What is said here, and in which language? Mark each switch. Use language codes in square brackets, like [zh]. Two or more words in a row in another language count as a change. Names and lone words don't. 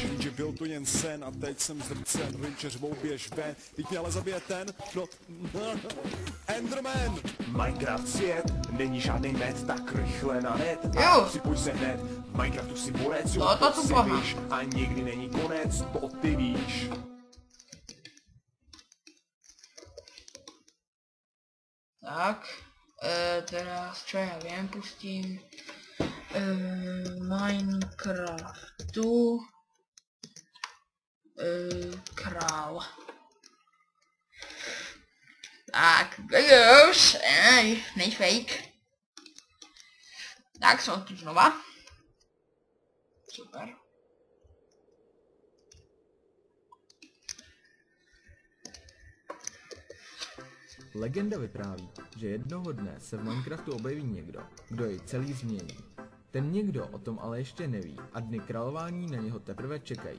[cs] Že byl to jen sen a teď jsem zdrcen, Rinče řvou běž ven, teď mě ale zabije ten, no, Enderman! Minecraft svět, není žádný med, tak rychle na net a připoj se hned. V Minecraftu si borec, jo, to si víš, a nikdy není konec, to ty víš. Tak. [sk] Teraz čo ja viem, pustím Minecraftu král. Tak, už, nej fake. Tak, som tu znova. Super. [cs] Legenda vypráví, že jednoho dne se v Minecraftu objeví někdo, kdo jej celý změní. Ten někdo o tom ale ještě neví a dny králování na něho teprve čekají.